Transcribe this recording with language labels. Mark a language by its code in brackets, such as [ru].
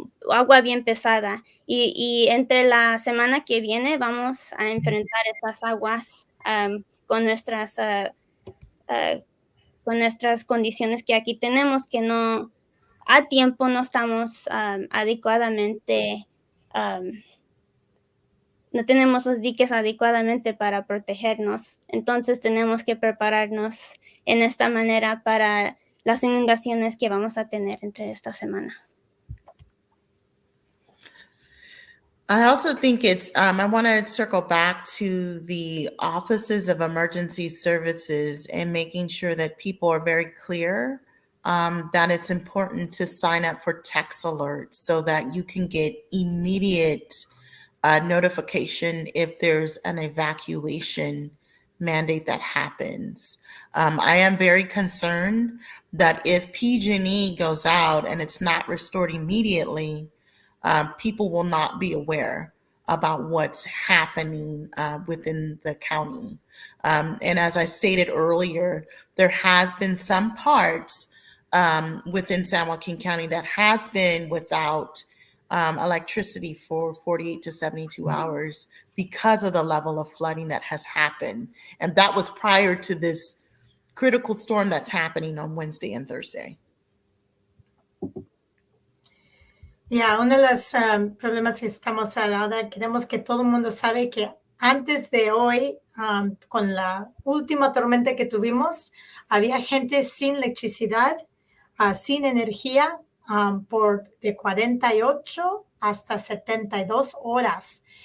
[es] agua bien pesada, y entre la semana que viene vamos a enfrentar estas aguas con nuestras condiciones que aquí tenemos, que no a tiempo no estamos adecuadamente, no tenemos los diques adecuadamente para protegernos. Entonces tenemos que prepararnos en esta manera para las inundaciones que vamos a tener entre esta semana. [en] I also think it's, I want to circle back to the offices of emergency services and making sure that people are very clear that it's important to sign up for text alerts so that you can get immediate notification if there's an evacuation mandate that happens. I am very concerned that if PG&E goes out and it's not restored immediately, people will not be aware about what's happening within the county. And as I stated earlier, there has been some parts within San Joaquin County that has been without electricity for 48 to 72 hours because of the level of flooding that has happened. And that was prior to this critical storm that's happening on Wednesday and Thursday. [es] Ya, uno de los problemas que estamos ahora, queremos que todo el mundo sabe que antes de hoy, con la última tormenta que tuvimos, había gente sin electricidad, sin energía, por de 48 hasta 72 horas.